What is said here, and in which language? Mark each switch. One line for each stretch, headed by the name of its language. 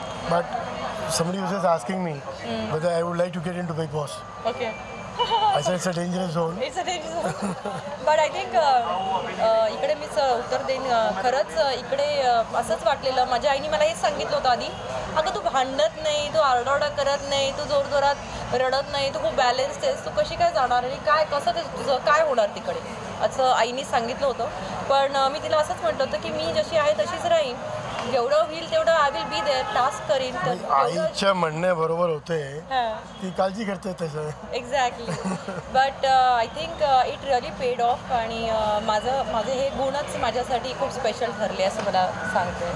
English: But somebody was just asking me whether I would like to get into Big Boss. Okay. I said it's a dangerous zone. It's a dangerous zone. But I think
Marathi: इकडे मीच उत्तर देईन. खरंच इकडे असंच वाटलेलं. माझ्या आईने मला हेच सांगितलं होतं आधी, अगं तू भांडत नाही, तू आरडाओरडा करत नाही, तू जोरजोरात रडत नाही, तू खूप बॅलन्स आहेस, तू कशी काय जाणार आणि काय कसं ते तुझं काय होणार तिकडे, असं आईने सांगितलं होतं. पण मी तिला असंच म्हटलं होतं की मी जशी आहे तशीच राहीन, जेवढं होईल तेवढं
English: I will be there,
Marathi: task करीन. तर आईच्या म्हणणे बरोबर होते, ती काळजी करते तसं.
English: Exactly. But I think it really paid off.
Marathi: आणि माझे हे गुणच माझ्यासाठी खूप स्पेशल ठरले असं मला सांगते.